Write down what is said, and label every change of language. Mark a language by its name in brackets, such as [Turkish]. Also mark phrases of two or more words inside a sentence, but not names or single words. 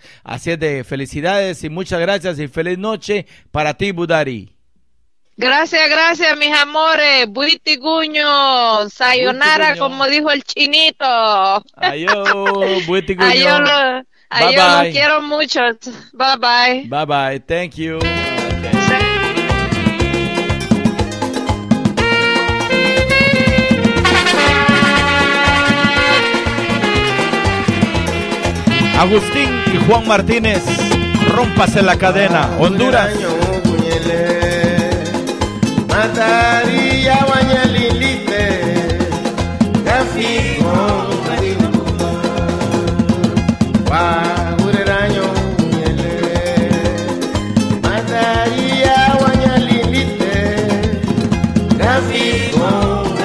[Spanish] Así es, de felicidades y muchas gracias y feliz noche para ti, Budari. Gracias, mis amores. Buitiguño, sayonara, como dijo el chinito. [Garifuna] Ayo, Buitiguño. [Spanish] Yo lo quiero mucho. [English] Bye bye. Thank you. [Spanish] Agustín y Juan Martínez, rómpase la cadena, Honduras. [Garifuna] Mataria wanyalilite Gafiko Wa ureraño muñele Mataria wanyalilite Gafiko